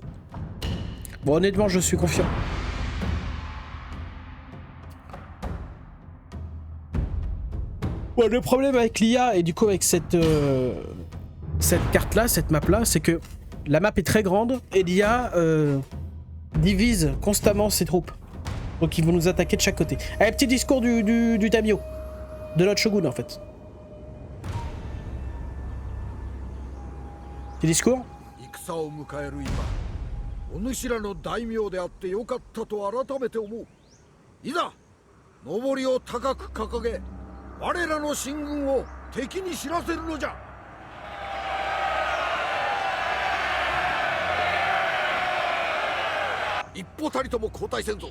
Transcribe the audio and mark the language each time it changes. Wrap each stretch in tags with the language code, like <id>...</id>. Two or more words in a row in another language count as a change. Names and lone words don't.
<fr>Bon, honnêtement, je suis confiant. Bon, le problème avec l'IA et du coup avec cette carte-là, cette map-là, c'est que la map est très grande et l'IA divise constamment ses troupes. Donc ils vont nous attaquer de chaque côté. Allez, petit discours du daimyo. De notre shogun en fait. Petit discours.</fr> <ja>お主らの大名であってよかったと改めて思う。いざ上りを高く掲げ、我らの進軍を敵に知らせるのじゃ。一歩たりとも後退せんぞ。</ja>